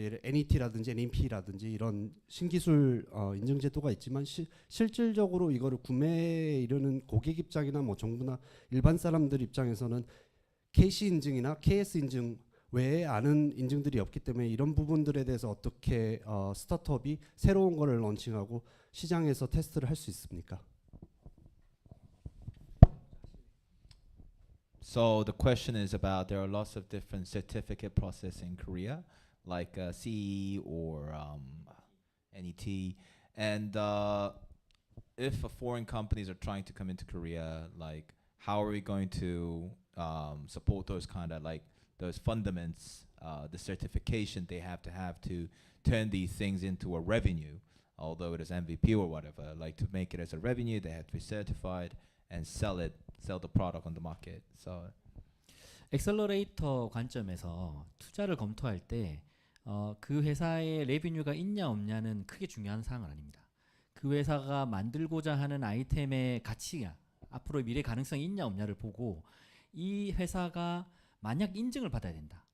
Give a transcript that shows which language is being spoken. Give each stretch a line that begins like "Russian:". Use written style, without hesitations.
Korean: 예를 NET라든지 NEP라든지 이런 신기술 인증 제도가 있지만 실질적으로 이거를 구매에 이르는 고객 입장이나 뭐 정부나 일반 사람들 입장에서는 KC 인증이나 KS 인증 외에 아는 인증들이 없기 때문에 이런 부분들에 대해서 어떻게 스타트업이 새로운 거를 런칭하고 시장에서 테스트를 할 수 있습니까?
English: So the question is about there are lots of different certificate process in Korea, like CE or NET, and if foreign companies are trying to come into Korea, like how are we going to support those kind of like those fundamentals, the certification they have to turn these things into a revenue, although it is MVP or whatever, like to make it as a revenue, they have to be certified and sell the product on the market. So
Korean: 엑셀러레이터 관점에서 투자를 검토할 때 그 회사의 레비뉴가 있냐 없냐는 크게 중요한 사항은 아닙니다. 그 회사가 만들고자 하는 아이템의 가치가 앞으로 미래 가능성이 있냐 없냐를 보고 이 회사가 만약 인증을 받아야 된다.